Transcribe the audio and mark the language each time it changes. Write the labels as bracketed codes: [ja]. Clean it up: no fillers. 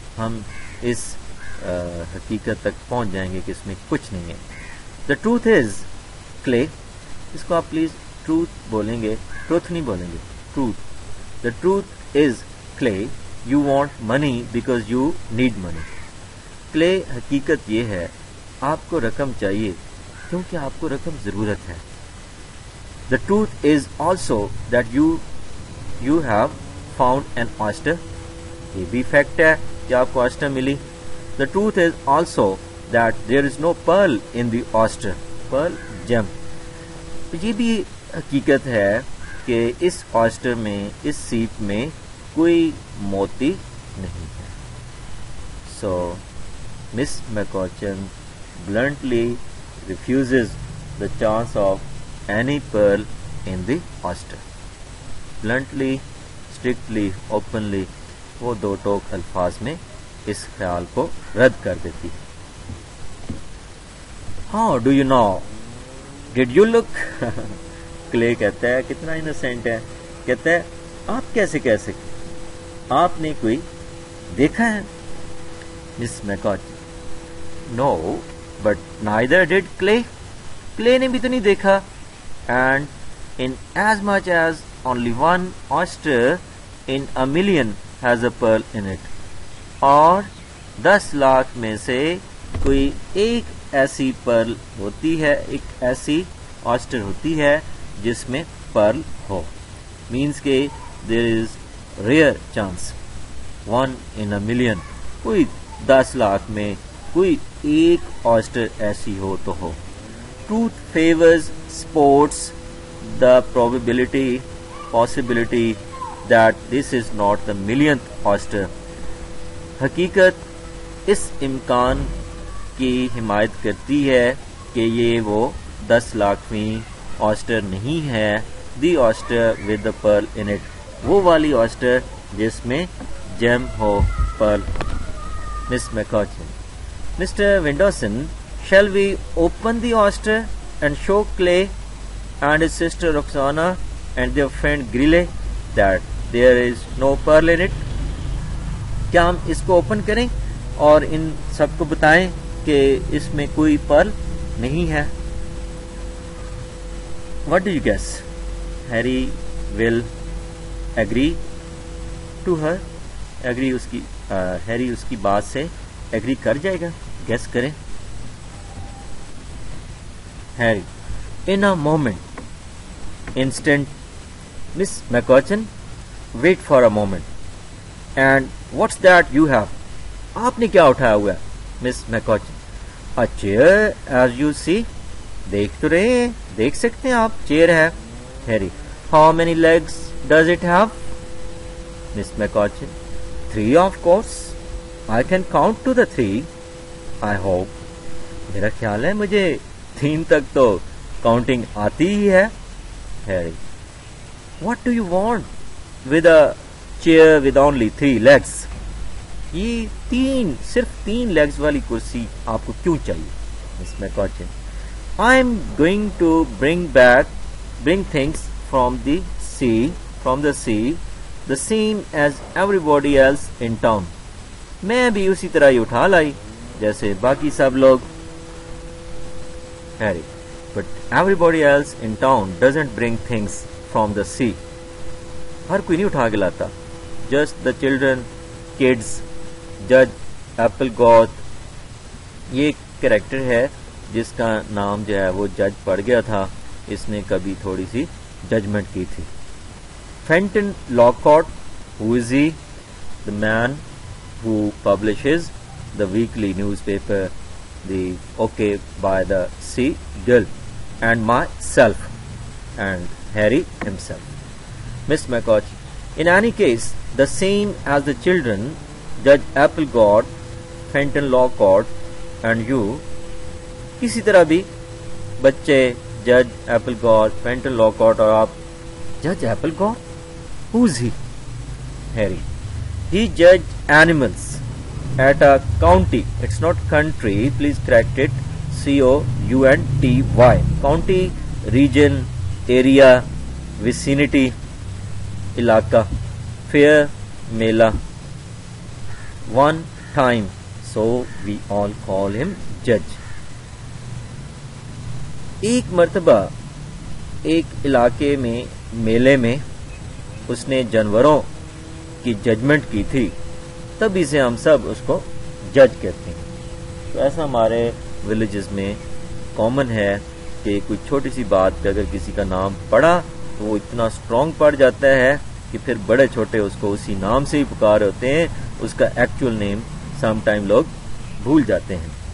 [ur] ہم اس حقیقت تک پہنچ جائیں گے کہ اس میں کچھ نہیں ہے. [en] The truth is Clay. [ur] اس کو آپ پلیز ٹروتھ بولیں گے, ٹروتھ نہیں بولیں گے, truth. [en] The truth is Clay. You want money because you need money. [ur] Clay حقیقت یہ ہے آپ کو رقم چاہیے کیونکہ آپ کو رقم ضرورت ہے. [en] The truth is also that you have found an oyster. [ur] یہ بھی فیکٹ ہے کہ آپ کو oyster ملی. [en] The truth is also that there is no pearl in the oyster. Pearl gem. [ur] یہ بھی حقیقت ہے کہ اس oyster میں, اس سیپ میں کوئی موتی نہیں ہے. [en] So Miss McCutcheon bluntly refuses the chance of any pearl in the oyster. Bluntly, strictly, openly, [ur] وہ دو ٹوک الفاظ میں اس خیال کو رد کر دیتی. [en] How do you know? Did you look? [ur] Clay کہتا ہے کتنا انوسینٹ ہے, کہتا ہے آپ کیسے کہہ سکتے, آپ نے کوئی دیکھا ہے. [en] Miss McCutcheon, No, but neither did Clay. [ur] Clay نے بھی تو نہیں دیکھا. [en] And in as much as only one oyster in a million has a pearl in it. [ur] اور 10 لاکھ میں سے کوئی ایک ایسی پرل ہوتی ہے, ایک ایسی oyster ہوتی ہے جس میں پرل ہو. [en] Means کہ there is rare chance. 1 in a million. [ur] کوئی 10 لاکھ میں کوئی ایک oyster ایسی ہو تو ہو. [en] Truth favors sports the possibility that this is not the millionth oyster. [ur] حقیقت اس امکان کی حمایت کرتی ہے کہ یہ وہ 10 لاکھویں oyster نہیں ہے. [en] The oyster with the pearl in it. [ur] وہ والی oyster جس میں جیم ہو, pearl. [en] Miss McCutcheon. Mr. Windoson, shall we open the oyster and show Clay and his sister Roxana and their friend Grille that there is no pearl in it? [ur] کیا ہم اس کو open کریں اور ان سب کو بتائیں کہ اس میں کوئی پرل نہیں ہے. [en] What do you guess? Harry will agree to her. [ur] Harry اس کی بات سے ایگری کر جائے گا. گیس کریں. [en] Harry, in a moment, instant. Miss McCutcheon, wait for a moment. And what's that you have? [ur] آپ نے کیا اٹھایا ہوا ہے؟ [en] Miss McCutcheon, a chair as you see. [ur] دیکھ تو رہے ہیں, دیکھ سکتے ہیں آپ, چیئر ہے. [en] Harry, how many legs does it have? Miss McCutcheon, 3 of course. I can count to the 3. I hope. [ur] میرا خیال ہے مجھے 3 تک تو کاؤنٹنگ آتی ہی ہے. [en] Harry, what do you want with a chair with only 3 legs? [ur] یہ صرف 3 legs والی کرسی آپ کو کیوں چاہیے؟ [en] Miss McCutcheon, I'm going to bring things from the sea, the same as everybody else in town. [ur] میں بھی اسی طرح ہی اٹھا لائی جیسے باقی سب لوگ. [en] Harry, but everybody else in town doesn't bring things from the sea. [ur] ہر کوئی نہیں اٹھا کے لاتا. [en] Just the children, kids. [ur] Judge Applegoth, یہ کریکٹر ہے جس کا نام جو ہے وہ جج پڑ گیا تھا, اس نے کبھی تھوڑی سی ججمنٹ کی تھی. [en] Fenton Lockhart, who is he? The man who publishes the weekly newspaper, the OK by the Sea Guild, and myself, and Harry himself. Miss McCutcheon, in any case, the same as the children, Judge Applegoth, Fenton Lockhart, and you. [ur] کسی طرح بھی بچے, جج Applegoth, Fenton Lockhart اور آپ. [en] جج Applegoth? Who's he? Harry, he judged animals at a county. It's not country, please correct it. C-O-U-N-T-Y. County, region, area, vicinity, علاقہ. Fair, میلہ. One time, so we all call him judge. [ur] ایک مرتبہ ایک علاقے میں میلے میں اس نے جانوروں کی ججمنٹ کی تھی, تب اسے ہم سب اس کو جج کہتے ہیں. تو ایسا ہمارے ولیجز میں کامن ہے کہ کوئی چھوٹی سی بات پہ اگر کسی کا نام پڑا تو وہ اتنا اسٹرانگ پڑ جاتا ہے کہ پھر بڑے چھوٹے اس کو اسی نام سے ہی پکار ہوتے ہیں، اس کا ایکچوئل نیم سم ٹائم لوگ بھول جاتے ہیں.